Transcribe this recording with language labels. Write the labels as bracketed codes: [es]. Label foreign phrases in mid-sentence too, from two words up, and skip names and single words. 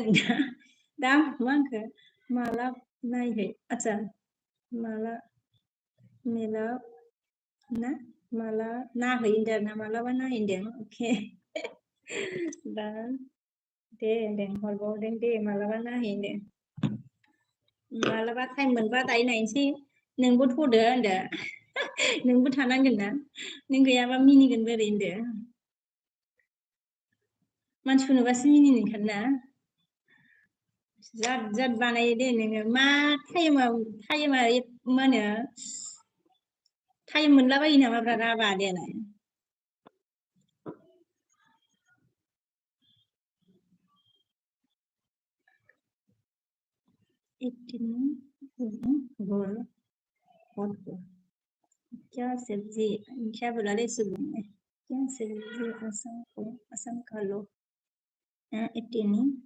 [brx] दा मा होनखो माला नायहै आच्छा माला मेला ना माला नाहै होनदों आरोना मालाबा नाहै होनदों अके दा दे हरबावदों दे मालाबा नाहै होनदों मालाबा टाइम मोनबा दायो नायनोसै नोंबो थ'दो होनदो नोंबो थानांगोन ना नों गैयाबा मिनिगोन बोरै होनदो मानसिखौ नुबासो मिनिनो ओंखारोना जाद बानायो दे नोङो मा टाइमा मा होनो टाइम मोनलाबायो नामाब्रा राबा देलाय [hi] क्या सब्जी क्या बोला रे सुबह में क्या सब्जी असम खा लो इतनी